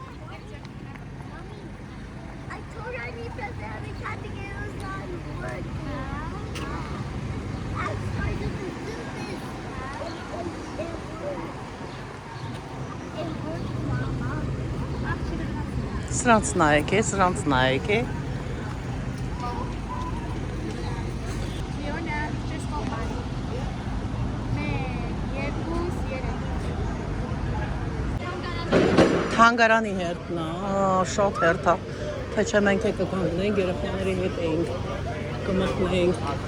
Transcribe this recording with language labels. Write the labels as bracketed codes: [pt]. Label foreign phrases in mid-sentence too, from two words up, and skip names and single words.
[en] I told her I need to say every time to get it was not working. I started to do this. It worked, Mama. [hy] Սրանց նայեք է։ Թանգարանի հերթն է, շատ հերթ է, թե չէ մենք կկանգնենք, երեխաների հետ էինք, կմտնեինք